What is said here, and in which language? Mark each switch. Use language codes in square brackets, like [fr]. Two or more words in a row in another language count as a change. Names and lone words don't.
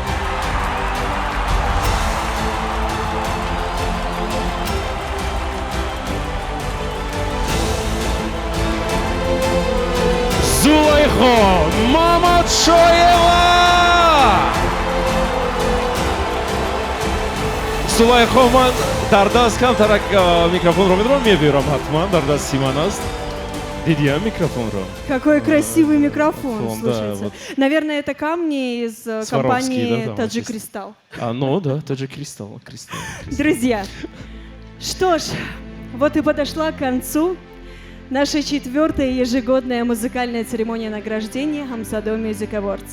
[tg] Зулайхо Мамадшоева! Зулайхо, ман дар даст камтарак микрофонро медорам, мебирам ҳатман, дар дасти ман аст. Дидиам микрофонро. [ru] Какой красивый микрофон, Да, слушайте. вот. Наверное, это камни из компании да, Таджи вот здесь. Кристалл. Ну да, Таджи Кристалл. Друзья, что ж, вот и подошла к концу наша 4-я ежегодная музыкальная церемония награждения Амсадо Music Awards.